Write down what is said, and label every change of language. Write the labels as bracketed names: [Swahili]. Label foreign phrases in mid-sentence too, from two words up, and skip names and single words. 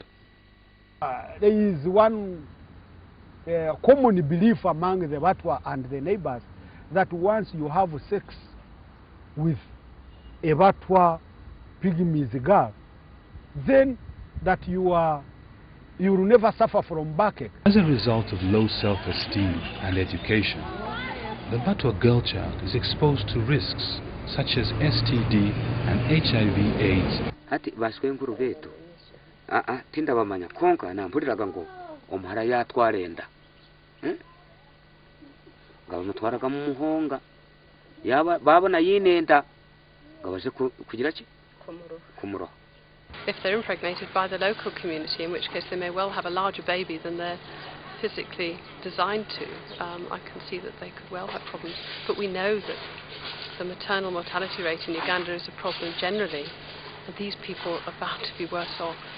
[English] There is one common belief among the Batwa and the neighbors that once you have sex with a Batwa pygmies girl, then that you will never suffer from backache. As a result of low self-esteem and education, the Batwa girl child is exposed to risks such as STD and HIV/AIDS. [Chiga] Hati baswenkuru betu tinda bamanya konka nampuliraga ngo omuhara yatwara enda nga bamutwaraga mu muhonga babona yinenda nga baje kugira ki kumuroha. [English] If they're impregnated by the local community, in which case they may well have a larger baby than they're physically designed to, I can see that they could well have problems. But we know that the maternal mortality rate in Uganda is a problem generally, and these people are bound to be worse off.